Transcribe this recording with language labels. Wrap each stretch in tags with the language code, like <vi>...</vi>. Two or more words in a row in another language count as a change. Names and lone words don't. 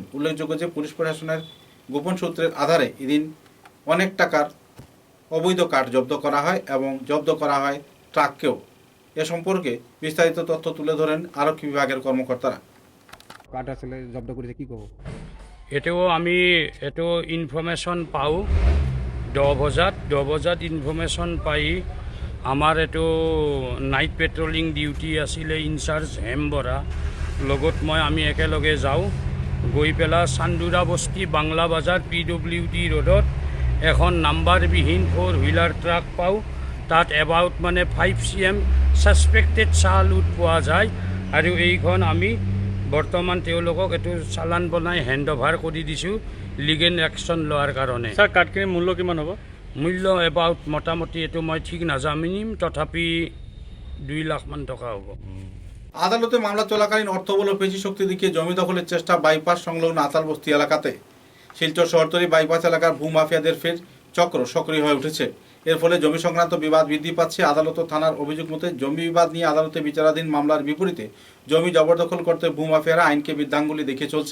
<bn>উল্লেখযোগ্য যে পুলিশ প্রশাসনের গোপন সূত্রের আধারে এদিন অনেক টাকার অবৈধ কাঠ জব্দ করা হয় এবং জব্দ করা হয় ট্রাককেও। এ সম্পর্কে বিস্তারিত তথ্য তুলে ধরেন আরক্ষী বিভাগের কর্মকর্তারা। কাঠ আসলে জব্দ করেছে কি করব?</bn> <as>এটো ইনফরমেশ্যন পাওঁ 10 বজাত ইনফৰমেশ্যন পাই আমাৰ এইটো</as> <en>night patrolling duty</en> <as>আছিলে ইনচাৰ্জ হেম বৰা লগত আমি একেলগে যাওঁ। গৈ পেলাই চান্দুৰা বস্তি বাংলা বাজাৰ PWD ৰোডত এখন নাম্বাৰবিহীন 4</as> <en>wheeler truck</en> <as>পাওঁ। তাত এবাউট 5 cm ছাছপেক্টেড চাহ লুট পোৱা যায় আৰু এইখন আমি বৰ্তমান তেওঁলোকক এইটো চালান বনাই</as> <en>hand over</en> <as>কৰি দিছোঁ</as> <en>legal action</en> <as>লোৱাৰ কাৰণে। স্যার কাঠখিনির মূল্য কিমান হ'ব? মূল্য এবাউট মোটামুটি এইটো মই ঠিক নাজানিম, তথাপি 2 লাখ মান টকা হ'ব।</as> <bn>আদালতে মামলা চলাকালীন অর্থবল ও পেশি শক্তি দেখিয়ে জমি দখলের চেষ্টা বাইপাস সংলগ্ন আতালবস্তি এলাকাতে। শিলচর শহরতলি বাইপাস এলাকার ভূমাফিয়াদের ফের চক্র সক্রিয় হয়ে উঠেছে। এর ফলে জমি সংক্রান্ত বিবাদ বৃদ্ধি পাচ্ছে। আদালত ও থানার অভিযোগ মতে জমি বিবাদ নিয়ে আদালতে বিচারাধীন মামলার বিপরীতে জমি জবরদখল করতে ভূমাফিয়ারা আইনকে বৃদ্ধাঙ্গুলি দেখিয়ে চলছে।</bn>